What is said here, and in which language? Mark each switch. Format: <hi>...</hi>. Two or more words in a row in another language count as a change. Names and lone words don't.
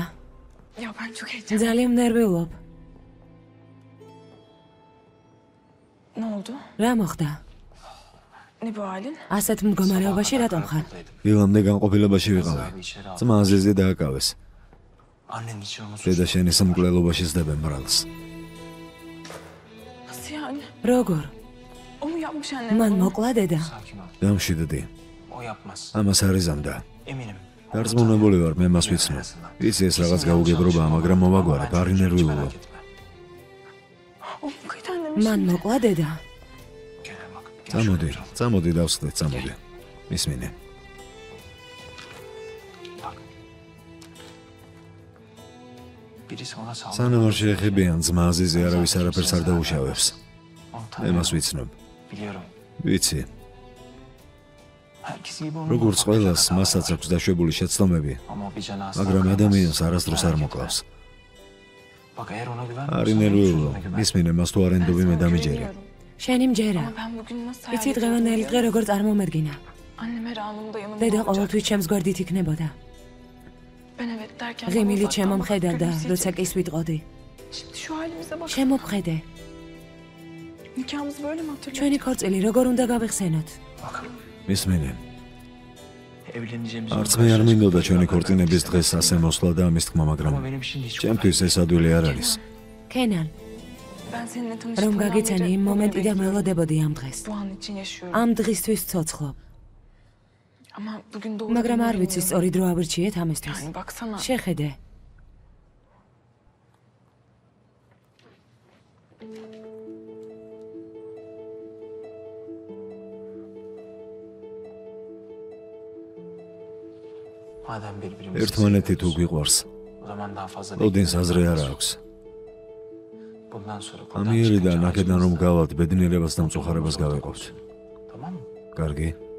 <tr>Ya ben çok heyecanlıyım.</tr> <ka>ძალიან ნერვიულობ.</ka> <tr>Ne oldu?</tr> <ka>რა მოხდა?</ka> <tr>Ne bu halin?</tr> <ka>ასეთ მდგომარეობაში რატომ ხარ? დილამდე განყოფილებაში ვიყავი. ძმა აზიზი დააკავეს. დედა შენი სამკვლელობაში სდებენ ბრალს.</ka> <tr>Nasıl yani?</tr> <ka>როგორ?</ka> <tr>O mu yapmış annem?</tr> <ka>მან მოკლა დედა. დამშვიდდი.</ka> <tr>O yapmaz.</tr> <ka>ამას არ იზამდა.</ka> <tr>Eminim.</tr> <ka>დარწმუნებული ვარ, მე მას ვიცნობ. ვიცი ეს რაღაც გაუგებრობაა, მაგრამ მოვაგვარებ, არ ინერვიულო.</ka> <tr>O mu kıydı annem?</tr> <ka>მან მოკლა დედა. წამოდი დავსხდეთ, წამოდი. მისმინე.</ka> <tr>Birisi ona saldırdı.</tr> <ka>სანამ არ შეეხებიან ძმა აზიზი არავის არაფერს არ დაუშავებს. მე მას ვიცნობ.</ka> <tr>Biliyorum.</tr> <ka>ვიცი.</ka> <tr>Herkes gibi onu</tr> <ka>როგორც ყველას, მასაც აქვს დაშვებული შეცდომები,</ka> <tr>Ama bir cana asla</tr> <ka>მაგრამ</ka> <tr>kıymaz.</tr> <ka>ადამიანს არასდროს არ</ka> <tr>Merak</tr> <ka>მოკლავს.</ka> <tr>etme. Bak eğer ona</tr> <ka>არ</ka> <tr>güvenmiyorsan</tr> <ka>ინერვიულო,</ka> <tr>sözüne güven.</tr> <ka>მისმინე, მას თუ არ ენდობი მე დამიჯერე. შენი მჯერა.</ka> <tr>Ama ben bugün nasıl</tr> <ka>იცი დღევანდელი დღე როგორ წარმომერგინა.</ka> <tr>Annem her anımda yanımda</tr> <ka>დედა</ka> <tr>olacak.</tr> <ka>ყოველთვის ჩემს გვერდით იქნებოდა.</ka> <tr>Ben evet derken</tr> <ka>ღიმილი</ka> <tr>bana</tr> <ka>ჩემომხედავდა,</ka> <tr>gülümseyecek.</tr> <ka>როცა კის ვიტყოდი.</ka> <tr>Şimdi şu halimize bak.</tr> <ka>შემოვხედე.</ka> <tr>Nikahımızı böyle mi hatırlıyorsun?</tr> <ka>ჩვენი ქორწილი როგორ უნდა გავიხსენოთ?</ka> <tr>Bakın</tr> <ka>მისმინე,</ka> <tr>evleneceğimiz</tr> <ka>არც მე არ მინდოდა ჩვენი ქორწინების დღეს ასე მოსვლა და ამის თქმა, მაგრამ</ka> <tr>Ama benim şimdi hiç</tr> <ka>ჩემთვის ეს ადვილი არ არის. ქენან,</ka> <tr>Ben seninle</tr> <ka>რომ</ka> <tr>tanıştığımdan</tr> <ka>გაგიცანი</ka> <tr>beri</tr> <ka>იმ</ka> <tr>bunu</tr> <ka>მომენტიდან</ka> <tr>bekliyorum.</tr> <ka>ველოდებოდი ამ დღეს.</ka> <tr>Bu an için yaşıyorum.</tr> <ka>ამ დღისთვის ცოცხლობ.</ka> <tr>Ama bugün doğru</tr> <ka>მაგრამ არ</ka> <tr>günü</tr> <ka>ვიცი</ka> <tr>bilmiyorum.</tr> <ka>სწორი დრო ავრჩიეთ ამისთვის.</ka> <tr>Yani baksana.</tr> <ka>შეხედე.</ka> <tr>Madem birbirimizi</tr> <ka>ერთმანეთი თუ</ka> <tr>seviyoruz,</tr> <ka>გვიყვარს,</ka> <tr>o zaman daha fazla</tr> <ka>ოდინს</ka> <tr>beklememiz</tr> <ka>აზრი არ</ka> <tr>lazım.</tr> <ka>აქვს.</ka> <tr>Bundan sonra buradan</tr> <ka>ამიერიდან</ka> <tr>çıkınca</tr> <ka>აქედან რომ</ka> <tr>acımızda</tr> <ka>გავალთ, ბედნიერებას და მწუხარებას</ka> <tr>ortak</tr> <ka>გავეყოფთ.</ka> <tr>olsun. Tamam mı?</tr> <ka>კარგი?</ka>